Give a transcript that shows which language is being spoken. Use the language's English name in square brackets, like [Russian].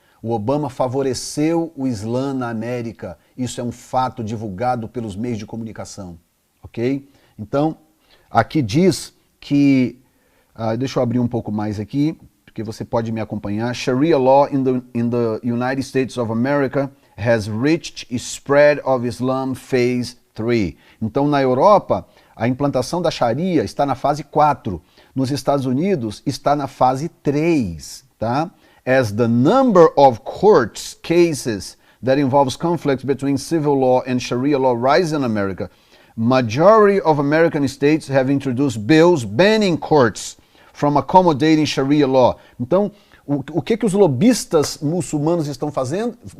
[Portuguese] O Obama favoreceu o Islã na América. Isso é um fato divulgado pelos meios de comunicação. Ok? Então, aqui diz que... deixa eu abrir um pouco mais aqui, porque você pode me acompanhar. [English] Sharia law in the United States of America has reached spread of Islam phase 3. [Portuguese] Então, na Europa, a implantação da Sharia está na fase 4. Nos Estados Unidos, está na fase 3. Tá? [English] As the number of courts cases that involves conflicts between civil law and Sharia law rise in America, majority of American states have introduced bills banning courts from accommodating Sharia law. [Portuguese] Então, o que os lobistas muçulmanos estão fazendo?